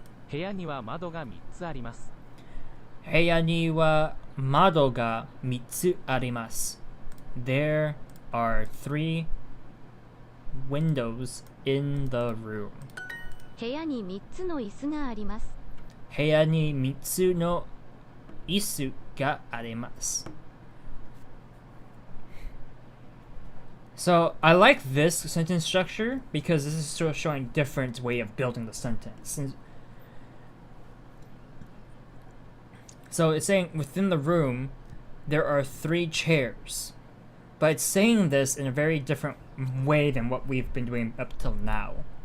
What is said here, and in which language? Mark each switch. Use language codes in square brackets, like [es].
[ja] 部屋には窓が3つあります。 Heya ni wa mado ga 3つあります. [en] There are 3 windows in the room. [ja] 部屋に3つの椅子があります。 Heya ni 3つの椅子があります. [en] So I like this sentence structure because this is sort of showing different way of building the sentence. So it's saying within the room there are 3 chairs, but it's saying this in a very different way than what we've been doing up till now.